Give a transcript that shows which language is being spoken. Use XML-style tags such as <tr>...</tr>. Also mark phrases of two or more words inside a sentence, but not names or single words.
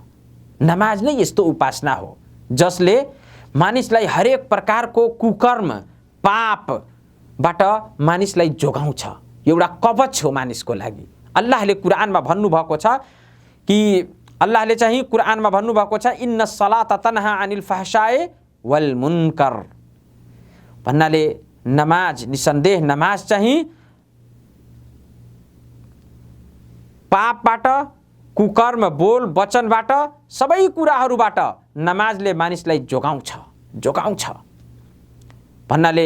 <ne>नमाज नै यस्तो उपासना हो जसले मानिसलाई हरेक प्रकारको कुकर्म पापबाट मानिसलाई जोगाउँछ। एउटा कवच हो मानिसको लागि। अल्लाहले कुरानमा भन्नुभएको छ कि अल्लाहले चाहिँ कुरानमा भन्नुभएको छ</ne> <ar>إن الصلاة تنهى عن الفحشاء والمنكر,</ar> <ne>भन्नाले नमाज, निसन्देह नमाज चाहिँ पापबाट, कुकर्म, बोल वचनबाट, सबै कुराहरूबाट नमाजले मानिसलाई जोगाउँछ भन्नाले।</ne>